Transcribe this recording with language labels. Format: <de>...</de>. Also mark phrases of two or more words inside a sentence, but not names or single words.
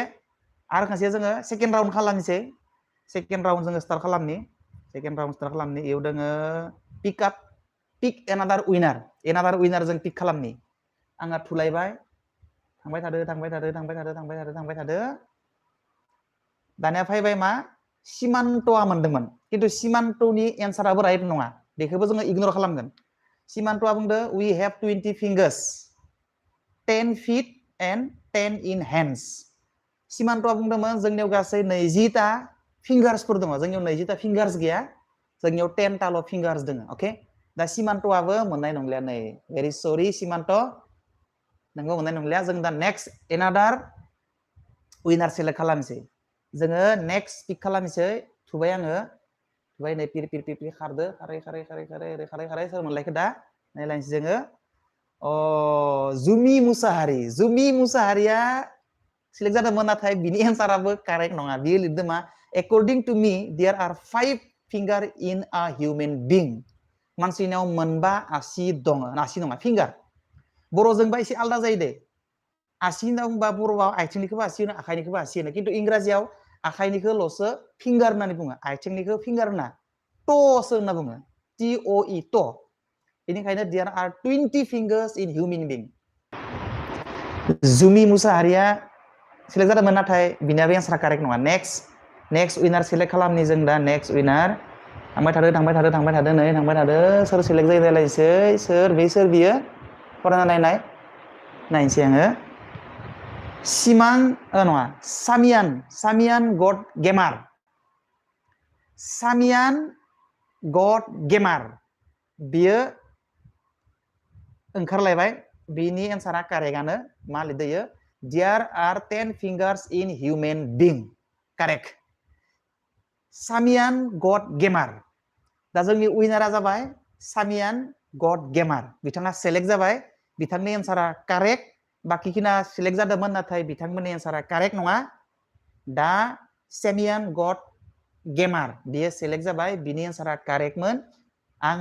<brx>आरो खनसे जोङो</brx> <en>second round</en> <brx>खालामनोसै</brx> <en>second round</en> <brx>जोङो स्टार्ट खालामनि इयाव दोङो</brx> <en>pick another winner</en> <brx>जों पिक खालामनि आंहा थुलायबाय थांबाय थादो दानिया फैबाय मा सिमान्तआ मोनदोंमोन खिन्थु सिमान्तनि एन्साराबो राइट नङा बेखौबो जोङो इगनर खालामगोन सिमान्तआ बुंदो</brx> <en>we have 20 fingers 10 feet and 10 in hands</en> <brx>सिमान्तआ बुंदोंमोन जोंनियाव गासै 20टा फिंगार्सफोर दङ जोंनियाव 20टा फिंगार्स गैया जोंनियाव 10टाल' फिंगार्स दङ अके दा सिमान्तआबो मोननाय नंलिया नै</brx> <en>very sorry</en> <brx>सिमान्त नोंबो मोननाय नंलिया जों दा</brx> <en>next another winner select</en> <brx>खालामसै जोङो</brx> <en>next pick</en> <brx>खालामसै थुबाय आङो थुबाय नै पिर पिर पिर पिर खारदो खारै खारै खारै खारै ओरै खारै खारै सोर मोनलायखो दा नायलायनोसै जोङो जुमि मुसाहारिया सिलेक्ट जादोंमोन नाथाय बिनि एन्साराबो कारेक्ट नङा बियो लिरदों मा</brx> <en>according to me there are 5 finger in a human being</en> <brx>मानसिनाव मोनबा आसि दङ आसि नङा फिंगार बर'जोंबा एसे आलादा जायो दे आसि होनना बुंबा बर'आव आथिंनिखौबो आसि होनो आखाइनिखौबो आसि होनो खिन्थु इंराजियाव आखाइनिखौल'सो फिंगार होननानै बुङो आथिंनिखौ फिंगार होना ट'सो होनना बुङो TOE ट' बेनिखायनो</brx> <en>there are 20 fingers in human being</en> <brx>जुमि मुसाहारिया सिलेक्ट जादोंमोन नाथाय बिनियाबो एन्सारा कारेक्ट नङा</brx> <en>next winner select</en> <brx>खालामनि जों दा</brx> <en>next winner</en> <brx>थांबाय थादो नै थांबाय थादो सोर सेलेक्ट जायो नायलायनोसै सोर बियो फरायना नायनोसै आङो नङा सामियान गड गेमार बियो ओंखारलायबाय बिनि एन्सारा कारेक्टआनो मा लिरदों</brx> <en>there are 10 fingers in human being correct</en> <brx>सामियान गड गेमार दा जोंनि उइनारा जाबाय सामियान गड गेमार बिथाङा सेलेक्ट जाबाय बिथांनि एन्सारा कारेक्ट बाकिखिना सेलेक्ट जादोंमोन नाथाय बिथांमोननि एन्सारा कारेक्ट नङा दा सामियान गड गेमार बियो सेलेक्ट जाबाय बिनि एन्सारा कारेक्टमोन आं</brx>